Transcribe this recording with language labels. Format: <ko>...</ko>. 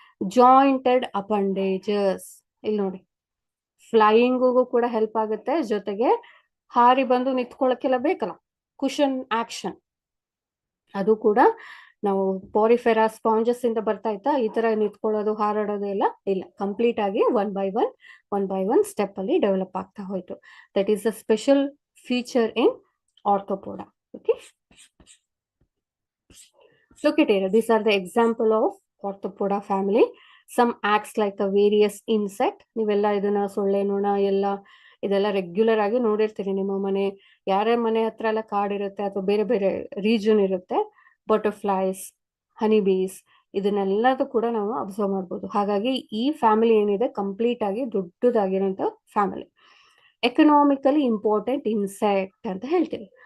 <kn>Jointed ಅಪಂಡೇಜಸ್, ಇಲ್ಲಿ ನೋಡಿ, ಫ್ಲೈಯಿಂಗಿಗೂ ಕೂಡ ಹೆಲ್ಪ್ ಆಗುತ್ತೆ, ಜೊತೆಗೆ ಹಾರಿ ಬಂದು ನಿಂತ್ಕೊಳ್ಳೋಕೆಲ್ಲ ಬೇಕಲ್ಲ, ಕುಷನ್ ಆಕ್ಷನ್, ಅದು ಕೂಡ ನಾವು ಪಾರಿಫೆರಾ ಸ್ಪಾಂಜಸ್ ಇಂದ ಬರ್ತಾ ಇತ್ತಾ ಈ ತರ ನಿಂತ್ಕೊಳ್ಳೋದು, ಹಾರಾಡೋದು ಎಲ್ಲ ಇಲ್ಲ. ಕಂಪ್ಲೀಟ್ ಆಗಿ ಒನ್ ಬೈ ಒನ್ ಸ್ಟೆಪ್ ಅಲ್ಲಿ ಡೆವಲಪ್ ಆಗ್ತಾ ಹೋಯ್ತು.</kn> <en>That is a special feature in Arthropoda. Okay, look at here, these are the example of Arthropoda family. Some acts like a various insect.</en> <kn>ನೀವೆಲ್ಲ ಇದನ್ನ ಸೊಳ್ಳೆ, ನೊಣ ಎಲ್ಲ ಇದೆಲ್ಲ ರೆಗ್ಯುಲರ್ ಆಗಿ ನೋಡಿರ್ತೀರಿ. ನಿಮ್ಮ ಮನೆ, ಯಾರ ಮನೆ ಹತ್ರ ಎಲ್ಲ ಕಾಡಿರುತ್ತೆ ಅಥವಾ ಬೇರೆ ಬೇರೆ ರೀಜನ್ ಇರುತ್ತೆ, ಬಟರ್ಫ್ಲೈಸ್, ಹನಿ ಬೀಸ್, ಇದನ್ನೆಲ್ಲದೂ ಕೂಡ ನಾವು ಅಬ್ಸರ್ವ್ ಮಾಡ್ಬೋದು. ಹಾಗಾಗಿ ಈ ಫ್ಯಾಮಿಲಿ ಏನಿದೆ ಕಂಪ್ಲೀಟ್ ಆಗಿ ದೊಡ್ಡದಾಗಿರೋಂಥ ಫ್ಯಾಮಿಲಿ. ಎಕನಾಮಿಕಲಿ ಇಂಪಾರ್ಟೆಂಟ್ ಇನ್ಸೆಕ್ಟ್ ಅಂತ ಹೇಳ್ತೀವಿ.</kn>